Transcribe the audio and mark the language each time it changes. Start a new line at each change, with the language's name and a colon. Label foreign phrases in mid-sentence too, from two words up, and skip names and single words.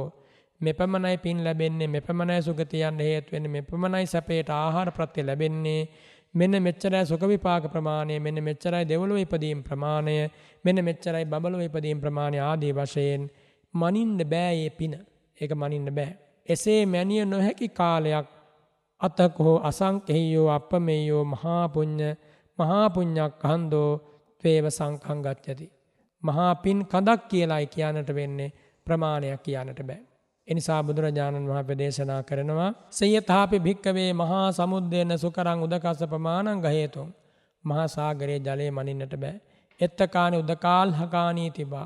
Sinhala: මෙපමණයි පින් ලැබෙන්නේ, මෙපමණයි සුගතිය යන්න හේතු වෙන්නේ, මෙපමණයි සැපේට ආහාර ප්‍රත්‍ය ලැබෙන්නේ. මෙන්න මෙච්චරයි සුඛ විපාක ප්‍රමාණය, මෙන්න මෙච්චරයි දෙවොලොව ඉපදීම් ප්‍රමාණය, මෙන්න මෙච්චරයි බබලොව ඉපදීම් ප්‍රමාණය ආදී වශයෙන් මනින්න බෑ මේ පින. ඒක මනින්න බෑ. එසේ මැනිය නොහැකි කාලයක්
Pali: අතකෝ අසංකේයෝ අපමෙයෝ මහා පුඤ්ඤක්ඛන්தோ ත්වේව සංඛං ගච්ඡති.
Sinhala: මහා පින් කඳක් කියලායි කියන්නට වෙන්නේ, ප්‍රමාණයක් කියන්නට බෑ. ඒ නිසා බුදුරජාණන් වහන්සේ දේශනා කරනවා
Pali: සයථාපි භික්කවේ මහා සමුද්දේන සුකරං උදකස්ස ප්‍රමාණං ගහේතුං.
Sinhala: මහා සාගරයේ ජලය මනින්නට බෑ.
Pali: එත්තකානි උදකාල්හකානී තිබා.